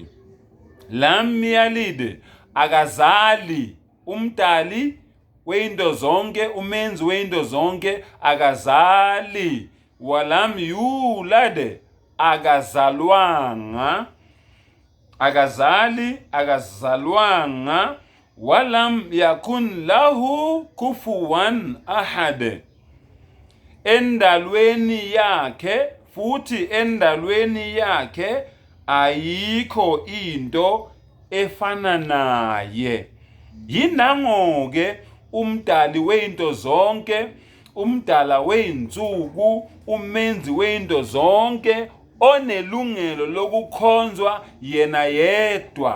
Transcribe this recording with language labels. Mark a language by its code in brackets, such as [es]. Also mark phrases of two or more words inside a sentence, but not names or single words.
[ar] لم يلد, akazali. [zu] Umdali weinto zonke, umenzi weinto zonke, akazali. [ar] ولم يولد, akazalwanga. [zu] Akazali, akazalwanga. [ar] ولم يكن له كفوا أحد. [zu] Endalweni yakhe, futhi endalweni yakhe ayikho into efana naye. Yinango-ke umdali weinto zonke, umdala weinsuku, umenzi weinto zonke, onelungelo lokukhonzwa yena yedwa.